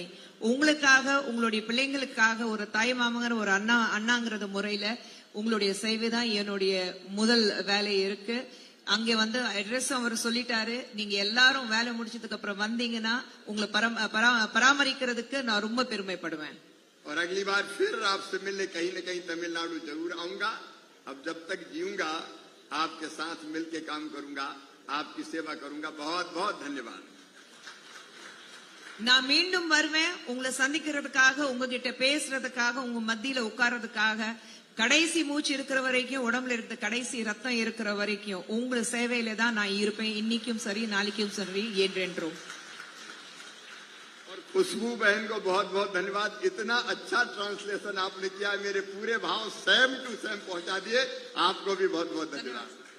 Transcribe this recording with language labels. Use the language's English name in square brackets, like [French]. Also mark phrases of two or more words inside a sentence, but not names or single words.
[Tamil] உங்களுக்காக உங்களுடைய பிள்ளைங்களுக்காக ஒரு தாய் மாமங்கிற ஒரு அண்ணாங்கிறது முறையில உங்களுடைய சேவை தான் என்னுடைய முதல் வேலை இருக்கு. அங்கே வந்து அட்ரஸ் அவர் சொல்லிட்டாரு. நீங்க எல்லாரும் வேலை முடிச்சதுக்கு அப்புறம் வந்தீங்கன்னா உங்களை பராமரிக்கிறதுக்கு நான் ரொம்ப பெருமைப்படுவேன். [Hindi] और अगली बार फिर आपसे मिलने कहीं न कहीं तमिलनाडु जरूर आऊंगा। अब जब तक जीऊंगा आपके साथ मिलके काम करूंगा, आपकी सेवा करूंगा। बहुत बहुत धन्यवाद। [Tamil] நான் மீண்டும் வருவேன் உங்களை சந்திக்கிறதுக்காக, உங்ககிட்ட பேசுறதுக்காக, உங்க மத்தியில உட்கார்றதுக்காக. கடைசி மூச்சு இருக்கிற வரைக்கும், உடம்புல இருக்க கடைசி ரத்தம் இருக்கிற வரைக்கும் உங்க சேவையில தான் நான் இருப்பேன். இன்னைக்கும் சரி, நாளைக்கும் சரி, என்றென்றும். [Hindi] और खुशबू बहन को बहुत बहुत धन्यवाद। इतना अच्छा ट्रांसलेशन आपने किया, मेरे पूरे भाव [English] same to same [Hindi] पहुंचा दिए। आपको भी बहुत बहुत धन्यवाद।